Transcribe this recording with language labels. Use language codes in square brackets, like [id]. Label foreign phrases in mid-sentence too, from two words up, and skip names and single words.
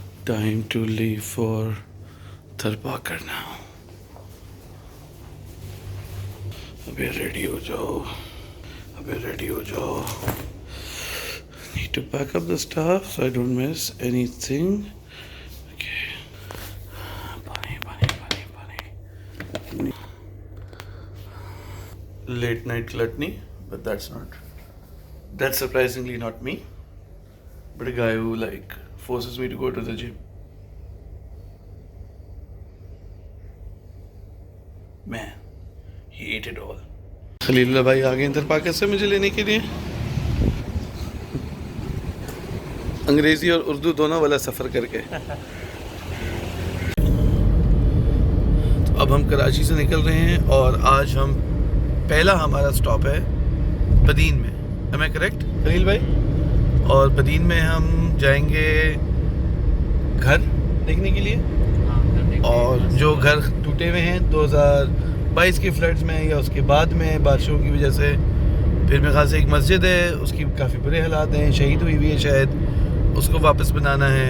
[en] Time to leave for Tharbakar now. [hi] अबे रेडी हो जाओ, अबे रेडी हो जाओ. [en] Need to pack up the stuff so I don't miss anything. Okay. Bunny. Late night gluttony, but that's surprisingly not me. But a guy who like forces me to go to the gym. Man, he ate it all. [hi] खलीलुल्लाह भाई आ गए इंदर पाकिस्तान से मुझे लेने के लिए. अंग्रेजी और उर्दू दोनों वाला सफ़र करके. तो अब हम कराची से निकल रहे हैं और आज हम पहला हमारा स्टॉप है बदीन में. [en] Am I correct, [hi] खलील भाई? और बदीन में हम जाएंगे घर देखने के लिए. और जो घर टूटे हुए हैं 2022 के फ्लड्स में या उसके बाद में बारिशों की वजह से, फिर मेरे ख्याल से एक मस्जिद है उसकी काफ़ी बुरे हालात हैं, शहीद हुई है शायद, उसको वापस बनाना है.